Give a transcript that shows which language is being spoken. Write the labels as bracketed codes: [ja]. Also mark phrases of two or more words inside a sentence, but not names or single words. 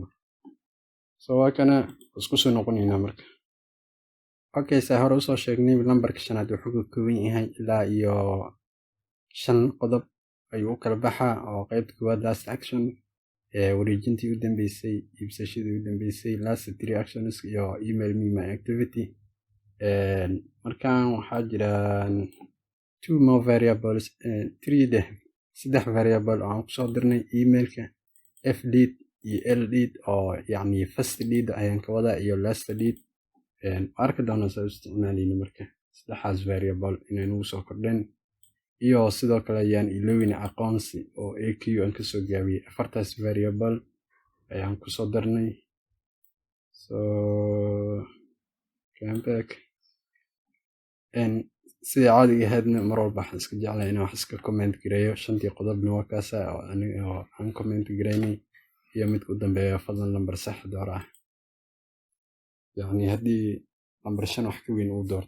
[so] Waa kana isku soo noqonaynaa marka. Okay, saa hore usoo sheegnay lambarka shanaad wuxuu ka kooban yahay ilaa iyo 5 qodob ayuu u kala baxaa oo qaybta koowaad [en] last action, [so] wareejintii u dambeysay, iibsashadii u dambeysay, [en] last 3 actions iyo email me my activity. [so] Markaan waxaa jiraan [en] 2 more variables, [so] 3 variable oo aan kusoo dirnay emailka f lead iyo l lead oo yacni [en] first lead [so] ayaan ka wadaa iyo [en] last lead. [so] Arki doonaa soo isticmaalayna marka 3 variable inay nagu soo kordheen iyo sidoo kale ayaan iloowin aqoonsi oo AQ aan ka soo gaabiyay 4 variable ayaan ku soo darnay. [en] Come back [so] sida caadiga ahaydna mar walba waxaan iska jeclahay inaan wax iska comment gareeyo 5 qodobna waa kaasa oo aniga aan comment gareynay iyo mid u dambeeya fadlan lambar sax door ah. yacni hadda number 5 wax ka weyn uu doorto.